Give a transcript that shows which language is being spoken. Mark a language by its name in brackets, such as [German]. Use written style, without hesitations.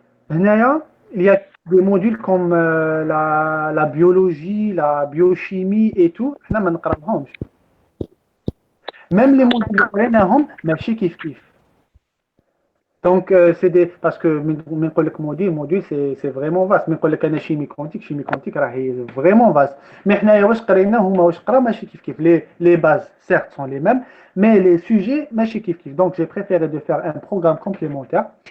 [Arabic] هنايا [French] il y a des modules comme la biologie, la biochimie et tout, [Arabic] حنا ما نقراوهمش. [French] Même les modules [Arabic] اللي قريناهم ماشي كيف. [French] Donc c'est des parce que [Arabic] من نقول لك [French] module c'est vraiment vaste. [Arabic] من نقول لك انا [French] chimie quantique [Arabic] راهي [French] vraiment vaste. Mais [Arabic] حنايا واش قرينا هما واش قرا ماشي كيف. [French] Les bases certes sont les mêmes, mais les sujets [Arabic] ماشي كيف. [French] Donc j'ai préféré de faire un programme complémentaire.